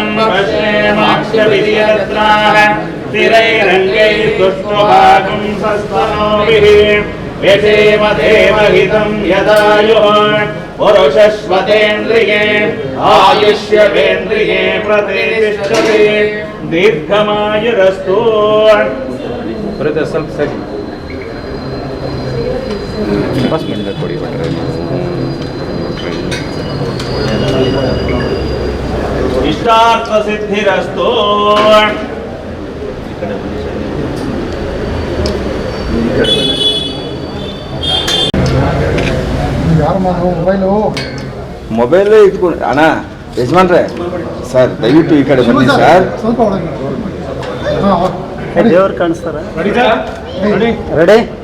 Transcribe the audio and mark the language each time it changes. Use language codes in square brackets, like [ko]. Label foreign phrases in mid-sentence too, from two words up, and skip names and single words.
[sa] पश्येमाक्षभिर्यजत्राः स्थिरैरङ्गैः तुष्टुभागं सस्तनोभिः यथेव देवहितं यदायुः पुरुषस्वतेन्द्रिये आयुष्यवेन्द्रिये प्रतिष्ठते दीर्घमायुरस्तु [kn] ಸ್ವಲ್ಪ ಸರಿ ಬಸ್ ಮೇಲೆ ಕೊಡಿ ಬಿಟ್ರೆ [sa] ಇಷ್ಟಾರ್ಥ ಸಿದ್ಧಿರಸ್ತು [kn] ಮೊಬೈಲ್ ಇಟ್ಕೊಂಡು ಅಣ್ಣ ಯಜಮಾನ್ರೆ ಸರ್ ದಯವಿಟ್ಟು ಈ ಕಡೆ ಬನ್ನಿ ಸರ್ ದೇವ್ರು ಕಾಣಿಸ್ತಾರ ರೆಡಿ